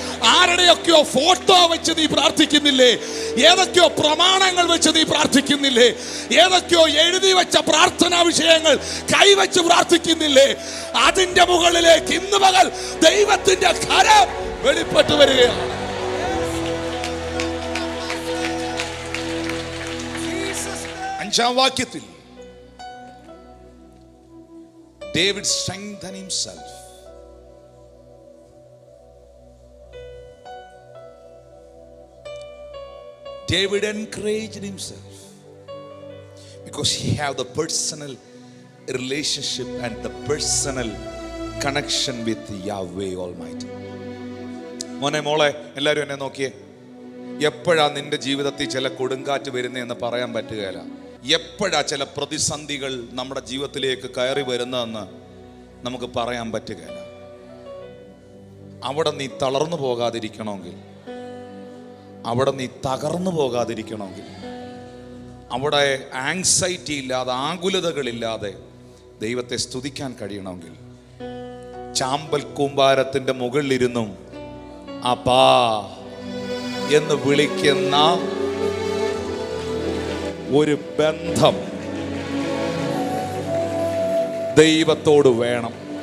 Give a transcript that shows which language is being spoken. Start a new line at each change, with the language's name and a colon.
Malayalam: ആരുടെയൊക്കെയോ ഫോട്ടോ വെച്ച് നീ പ്രാർത്ഥിക്കുന്നില്ലേ? ഏതൊക്കെയോ പ്രമാണങ്ങൾ വെച്ച് നീ പ്രാർത്ഥിക്കുന്നില്ലേ? ഏതൊക്കെയോ എഴുതി വെച്ച പ്രാർത്ഥനാ വിഷയങ്ങൾ കൈവച്ച് പ്രാർത്ഥിക്കുന്നില്ലേ? അതിന്റെ മുകളിലേക്ക് ഇന്ന് പകൽ ദൈവത്തിന്റെ കരം വെളിപ്പെട്ടു വരികയാണ്. അഞ്ചാം വാക്യത്തിൽ
English: David strengthened himself. David encouraged himself because he had the personal relationship and the personal connection with Yahweh Almighty.
Malayalam: മോനെ മോളെ എല്ലാവരും എന്നെ നോക്കിയേ. എപ്പോഴാ നിന്റെ ജീവിതത്തിൽ ചില കൊടുങ്കാറ്റ് വരുന്നതെന്ന് പറയാൻ പറ്റുകയില്ല. എപ്പോഴാ ചില പ്രതിസന്ധികൾ നമ്മുടെ ജീവിതത്തിലേക്ക് കയറി വരുന്നതെന്ന് നമുക്ക് പറയാൻ പറ്റുകയില്ല. അവിടെ നീ തളർന്നു പോകാതിരിക്കണമെങ്കിൽ, അവിടെ നീ തകർന്നു പോകാതിരിക്കണമെങ്കിൽ, അവിടെ ആങ്സൈറ്റി ഇല്ലാതെ, ആകുലതകളില്ലാതെ ദൈവത്തെ സ്തുതിക്കാൻ കഴിയണമെങ്കിൽ, ചാമ്പൽ കൂമ്പാരത്തിന്റെ മുകളിലിരുന്നും അപ്പാ എന്ന് വിളിക്കുന്ന ഒരു ബന്ധം ദൈവത്തോട് വേണം.